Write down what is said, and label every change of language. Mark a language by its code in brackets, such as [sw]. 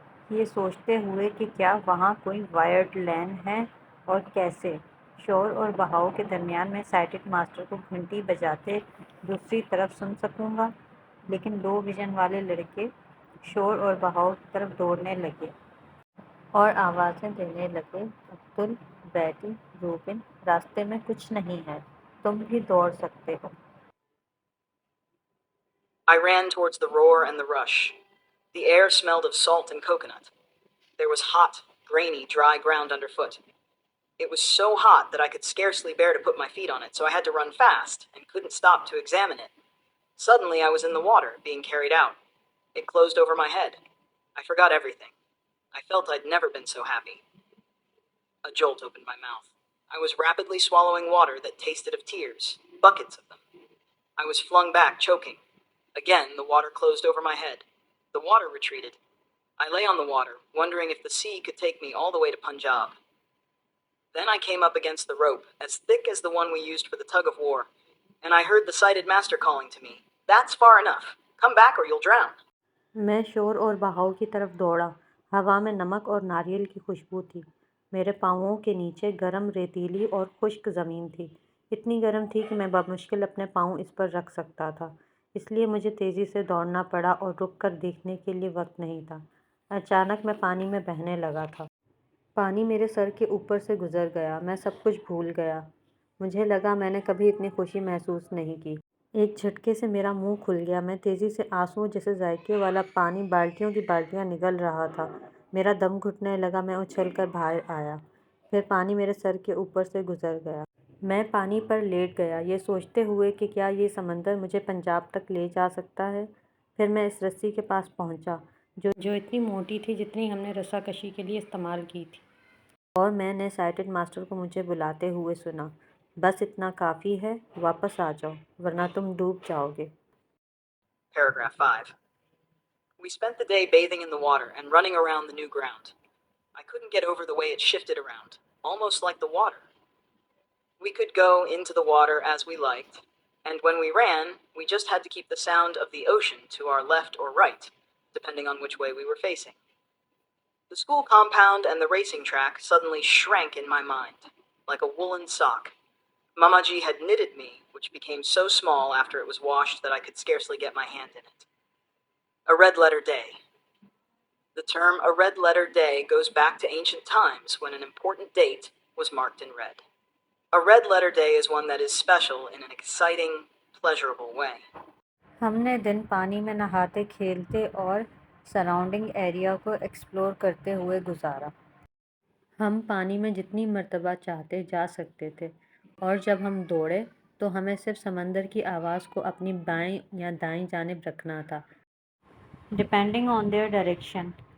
[ur] یہ سوچتے ہوئے کہ کیا وہاں کوئی وائرڈ لین ہے اور کیسے شور اور بہاؤ کے درمیان میں سائٹڈ ماسٹر کو گھنٹی بجاتے دوسری طرف سن سکوں گا۔ لیکن لو ویژن والے لڑکے شور اور بہاؤ کی طرف دوڑنے لگے اور آوازیں دینے لگے، عبدل، بیٹی، روبن، راستے میں کچھ نہیں ہے، تم بھی دوڑ سکتے ہو۔ [en] I ran towards the roar and the rush. The air smelled of salt and coconut. There was hot, grainy, dry ground underfoot. It was so hot that I could scarcely bear to put my feet on it, so I had to run fast and couldn't stop to examine it. Suddenly I was in the water, being carried out. It closed over my head. I forgot everything. I felt I'd never been so happy. A jolt opened my mouth. I was rapidly swallowing water that tasted of tears, buckets of them. I was flung back, choking. Again, the water closed over my head. The water retreated. I lay on the water, wondering if the sea could take me all the way to Punjab. Then I came up against the rope, as thick as the one we used for the tug of war, and I heard the sighted master calling to me, That's far enough. Come back or you'll drown. [ur] میں شور اور بہاؤ کی طرف دوڑا۔ ہوا میں نمک اور ناریل کی خوشبو تھی۔ میرے پاؤں کے نیچے گرم ریتیلی اور خشک زمین تھی، اتنی گرم تھی کہ میں بمشکل اپنے پاؤں اس پر رکھ سکتا تھا، اس لیے مجھے تیزی سے دوڑنا پڑا اور رک کر دیکھنے کے لیے وقت نہیں تھا۔ اچانک میں پانی میں بہنے لگا تھا۔ پانی میرے سر کے اوپر سے گزر گیا، میں سب کچھ بھول گیا۔ مجھے لگا میں نے کبھی اتنی خوشی محسوس نہیں کی۔ ایک جھٹکے سے میرا منہ کھل گیا، میں تیزی سے آنسوؤں جیسے ذائقے والا پانی بالٹیوں کی بالٹیاں نگل رہا تھا، میرا دم گھٹنے لگا، میں اچھل کر باہر آیا، پھر پانی میرے سر کے اوپر سے گزر گیا۔ میں پانی پر لیٹ گیا، یہ سوچتے ہوئے کہ کیا یہ سمندر مجھے پنجاب تک لے جا سکتا ہے۔ پھر میں اس رسی کے پاس پہنچا جو اتنی موٹی تھی جتنی ہم نے رسا کشی کے لیے استعمال کی تھی، اور میں نے سائٹڈ ماسٹر کو مجھے بلاتے ہوئے سنا، بس اتنا کافی ہے، واپس آ جاؤ ورنہ تم ڈوب جاؤ گے۔ [en] Paragraph 5. We spent the day bathing in the water and running around the new ground. I couldn't get over the way it shifted around, almost like the water. We could go into the water as we liked, and when we ran, we just had to keep the sound of the ocean to our left or right, depending on which way we were facing. The school compound and the racing track suddenly shrank in my mind, like a woolen sock. Mamaji had knitted me, which became so small after it was washed that I could scarcely get my hand in it. A red letter day. The term a red letter day goes back to ancient times when an important date was marked in red. A red letter day is one that is special in an exciting, pleasurable way. [ur] ہم نے دن پانی میں نہاتے، کھیلتے اور surrounding area کو explore کرتے ہوئے گزارا۔ ہم پانی میں جتنی مرتبہ چاہتے جا سکتے تھے، اور جب ہم دوڑے تو ہمیں صرف سمندر کی آواز کو اپنی بائیں یا دائیں جانب رکھنا تھا، [en] depending on their direction,